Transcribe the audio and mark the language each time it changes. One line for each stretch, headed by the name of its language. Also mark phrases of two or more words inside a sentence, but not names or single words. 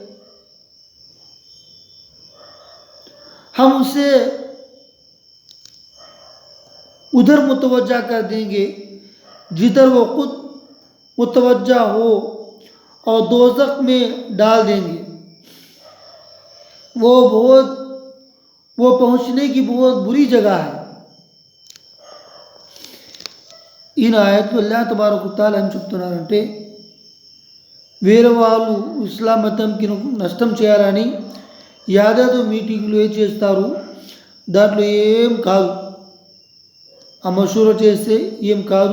Urdu: ہم اسے ادھر متوجہ کر دیں گے جدھر وہ خود متوجہ ہو اور دوزخ میں ڈال دیں گے، وہ پہنچنے کی بہت بری جگہ ہے.
Telugu: ఈయన ఆయత్తులు
Arabic: الله تبارك تعالى
Telugu: ఏం చెప్తున్నారంటే, వేరే వాళ్ళు ఇస్లాం మతంకి నష్టం చేయాలని యాదాదు మీటింగ్లు చేస్తారు, దాంట్లో ఏం కాదు, ఆ మషూరా చేస్తే ఏం కాదు.